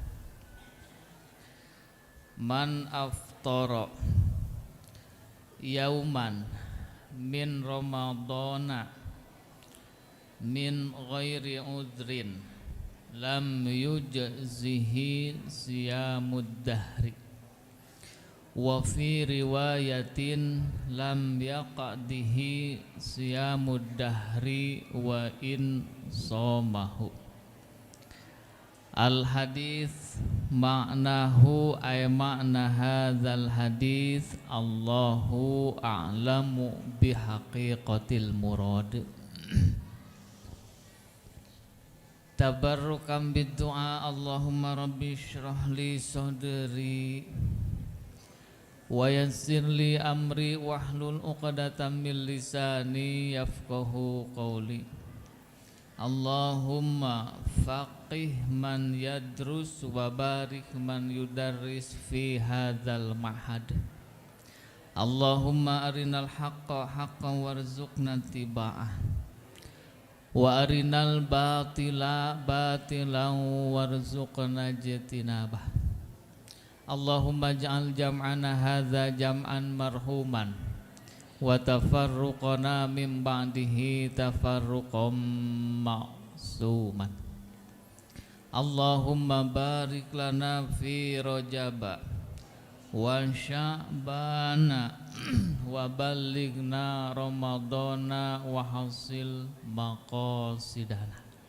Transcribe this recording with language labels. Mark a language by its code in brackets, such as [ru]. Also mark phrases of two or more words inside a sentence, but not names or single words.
[ar] من أفطر يوما من رمضان من غير عذر لم يجزه صيام الدهر وفي رواية لم يقضه صيام الدهر وإن صامه. الحديث معناه أي معنى هذا الحديث الله أعلم بحقيقة المراد. تبركا بالدعاء اللهم رب اشرح لي صدري ويسر لي أمري واحلل عقدة من لساني يفقهوا قولي. اللهم فقه من يدرس وبارك من يدرس في هذا المعهد. اللهم أرنا الحق حقا وارزقنا اتباعه وأرنا الباطل باطلا وارزقنا اجتنابه. اللهم اجعل جمعنا هذا جمعا مرحوما وتفرقنا من بعده تفرقا معصوما. اللهم بارك لنا في رجب وشعبان وبلغنا رمضان وحصل مقاصدنا.